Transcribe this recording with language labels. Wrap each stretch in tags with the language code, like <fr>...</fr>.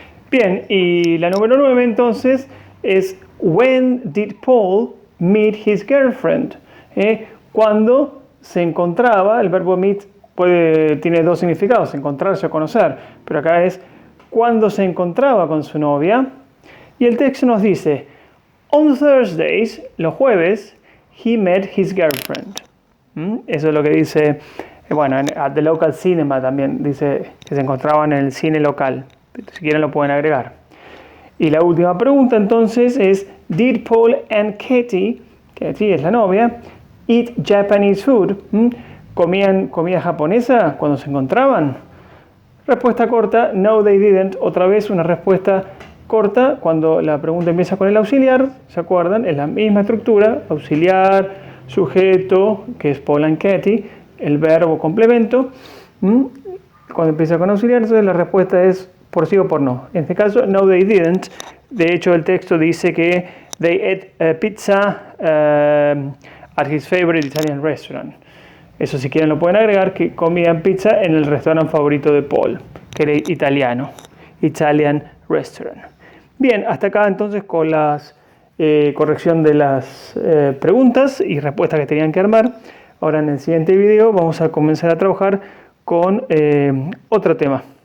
<es>Bien, y la número 9 entonces es</es> <en>When did Paul meet his girlfriend?</en> <es>Cuando se encontraba, el verbo meet tiene 2 significados, encontrarse o conocer, pero acá es cuando se encontraba con su novia. Y el texto nos dice,</es> <en>on Thursdays,</en> <es>los jueves,</es> <en>he met his girlfriend.</en> <es>Eso es lo que dice, bueno,</es> <en>at the local cinema</en> <es>también dice que se encontraban en el cine local. Si quieren lo pueden agregar. Y la última pregunta entonces es,</es> <en>did Paul and Katie</en> <es>es la novia,</es> <en>eat Japanese food?</en> <es>¿Comían comida japonesa cuando se encontraban? Respuesta corta,</es> <en>no they didn't.</en> <es>Otra vez una respuesta corta cuando la pregunta empieza con el auxiliar, ¿se acuerdan? Es la misma estructura, auxiliar, sujeto, que es Paul and Katie, el verbo complemento. Cuando empieza con auxiliar, entonces la respuesta es por sí o por no. En este caso,</es> <en>no they didn't.</en> <es>De hecho, el texto dice que</es> <en>they ate pizza at his favorite Italian restaurant.</en> <es>Eso si quieren lo pueden agregar, que comían pizza en el restaurante favorito de Paul, que era italiano,</es> <en>Italian restaurant.</en> <es>Bien, hasta acá entonces con la corrección de las preguntas y respuestas que tenían que armar. Ahora en el siguiente video vamos a comenzar a trabajar con otro tema.</es>